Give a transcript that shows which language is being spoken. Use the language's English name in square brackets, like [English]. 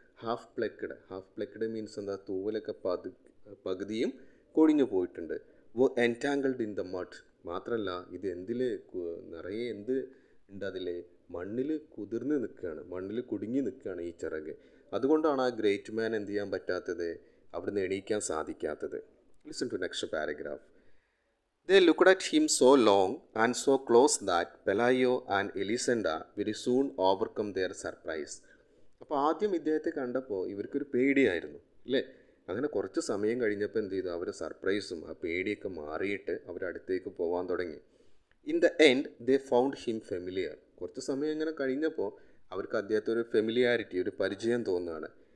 [English] half plucked means [Malayalam] എന്താ? തൂവലൊക്കെ പകുതിയും കൊഴിഞ്ഞു പോയിട്ടുണ്ട്. [English] Entangled in the mud. [Malayalam] മാത്രമല്ല ഇത് എന്തിൽ നിറയെ എന്ത് ഉണ്ട്? അതിൽ മണ്ണിൽ കുതിർന്ന് നിൽക്കുകയാണ്, മണ്ണിൽ കുടുങ്ങി നിൽക്കുകയാണ് ഈ ചിറക്. അതുകൊണ്ടാണ് ആ ഗ്രേറ്റ് മാൻ എന്ത് ചെയ്യാൻ പറ്റാത്തത്? അവിടുന്ന് എണീക്കാൻ സാധിക്കാത്തത്. [English] Listen to next paragraph. They looked at him so long and so close that Pelayo and Elisenda very soon overcome their surprise. [Malayalam] അപ്പോൾ ആദ്യം ഇദ്ദേഹത്തെ കണ്ടപ്പോൾ ഇവർക്കൊരു പേടിയായിരുന്നു അല്ലേ. അങ്ങനെ കുറച്ച് സമയം കഴിഞ്ഞപ്പോൾ എന്ത് ചെയ്തു? അവരുടെ സർപ്രൈസും ആ പേടിയൊക്കെ മാറിയിട്ട് അവരടുത്തേക്ക് പോകാൻ തുടങ്ങി. [English] In the end they found him familiar. [Malayalam] കുറച്ച് സമയം ഇങ്ങനെ കഴിഞ്ഞപ്പോൾ അവർക്ക് അദ്ദേഹത്തെ ഒരു ഫെമിലിയാരിറ്റി, ഒരു പരിചയം തോന്നുകയാണ്.